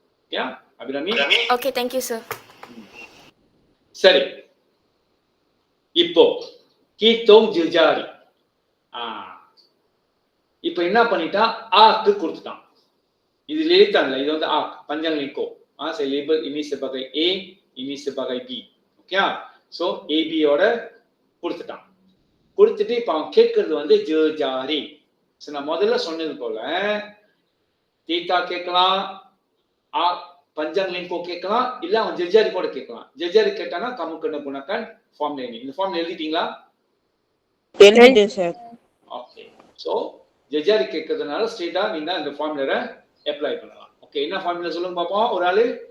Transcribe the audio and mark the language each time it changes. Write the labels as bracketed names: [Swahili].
[Tamil] Okay Abirami? Okay [English] thank you [Tamil] sir. சரி இப்போ கீத்தோங் ஜிஜாரி இப்போ என்ன பண்ணிட்டான் ஆர்க் கொடுத்துட்டான். இது லிலிதான் இல்ல இது வந்து arc panjang lingkup. [Malay] Saya label ini sebagai A, ini sebagai B. [Tamil] Okay so AB ஓட கொடுத்துட்டான். கொடுத்துட்டு இப்ப அவன் கேட்கறது வந்து ஜிஜாரி. சோ நான் முதல்ல சொன்னது போல தீட்டா கேட்கலாம், panjang lingkup கேட்கலாம், இல்ல அவன் ஜிஜாரி கூட கேட்கலாம். ஜிஜாரி கேட்டானா [Malay] kamu kena gunakan formula ini. [Tamil] இந்த ஃபார்முலா எழுதிட்டீங்களா? எழுதிட்டேன் சார். ஓகே சோ ஜிஜாரி கேட்கறதுனால ஸ்ட்ரெயிட்டா நீங்க அந்த ஃபார்முலாவை அப்ளை பண்ணலாம். ஓகே என்ன ஃபார்முலா சொல்லுங்க பாப்போம் ஒரு ஆளு.